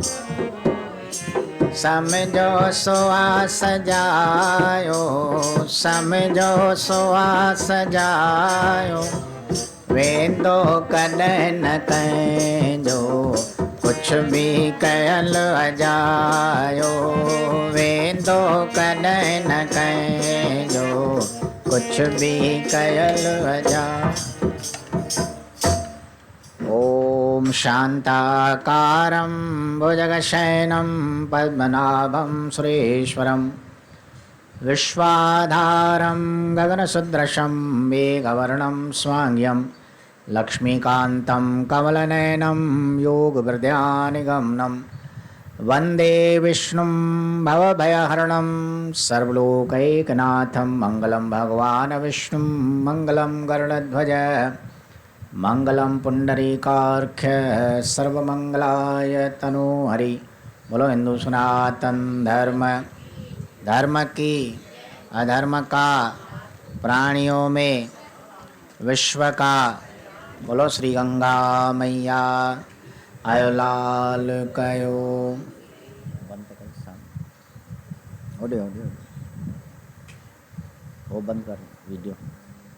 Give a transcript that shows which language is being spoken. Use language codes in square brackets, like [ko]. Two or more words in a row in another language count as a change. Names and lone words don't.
[sd] समझो सोआ सजायो, समझो सोआ सजायो, वेंदो कॾहिं न कंहिंजो, कुछ भी कयल अजायो, वेंदो कॾहिं न कंहिंजो, कुछ भी कयल अजायो। [sa] ओम शांताकारं भुजगशयनं पद्मनाभं सुरेश्वरं, विश्वाधारं गगनसदृशं मेघवर्णं स्वांग्यं, लक्ष्मीकान्तं कमलनयनं योगहृदयानिगमनं, वन्दे विष्णुं भवभयहरणं सर्वलोकैकनाथं, मङ्गलं भगवान् विष्णुं मङ्गलं गरुडध्वज, मंगलम पुंडरीकाक्ष सर्वमंगलाय तनोहरि। [hi] बोलो हिंदू सनातन धर्म, धर्म की अधर्म का, प्राणियों में विश्व का। [sd] बोलो श्री गंगा मैया आयो लाल कयो। [hi] बंद कर, ऑडियो ऑडियो वो बंद कर वीडियो।